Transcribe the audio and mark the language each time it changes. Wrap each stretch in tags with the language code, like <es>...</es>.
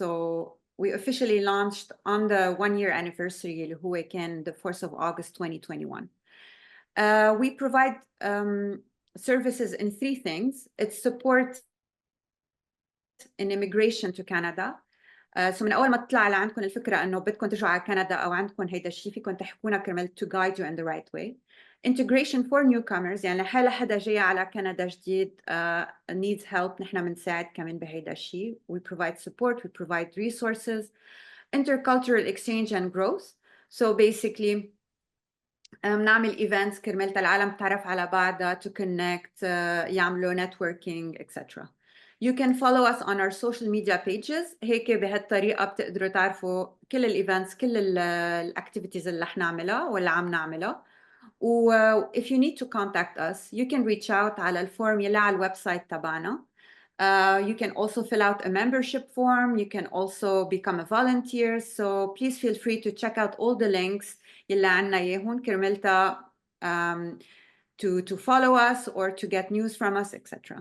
<en>So we officially launched on the 1-year anniversary</en> <ar>اللي هو كان</ar> <en>the 4th of August 2021. We provide services in 3 things. It's support in immigration to Canada.</en> <ar>So من أول ما تطلع لعندكم الفكرة إنه بدكم ترجعوا على كندا أو عندكم هيدا الشيء فيكم تحكونا كرمال</ar> <en>to guide you in the right way. Integration for newcomers</en> <ar>يعني حالة حدا جاي على كندا جديد</ar> <en>needs help</en> <ar>نحن بنساعد كمان بهيدا الشيء.</ar> <en>We provide support, we provide resources. Intercultural exchange and growth. So basically</en> <ar>نعمل events كرمال العالم تعرف على بعضها</ar> <en>to connect</en> <ar>يعملوا networking etc.</ar> <en>You can follow us on our social media pages.</en> <ar>هيك بهالطريقة بتقدروا تعرفوا كل الevents كل activities اللي رح نعملها واللي عم نعملها.</ar> <en>و if you need to contact us you can reach out</en> <ar>على الفورم يلي على الويب سايت تبعنا.</ar> <en>You can also fill out a membership form. You can also become a volunteer. So please feel free to check out all the links</en> <ar>يلي عنا يهون كرمالتا</ar> <en>to follow us or to get news from us, etc.</en>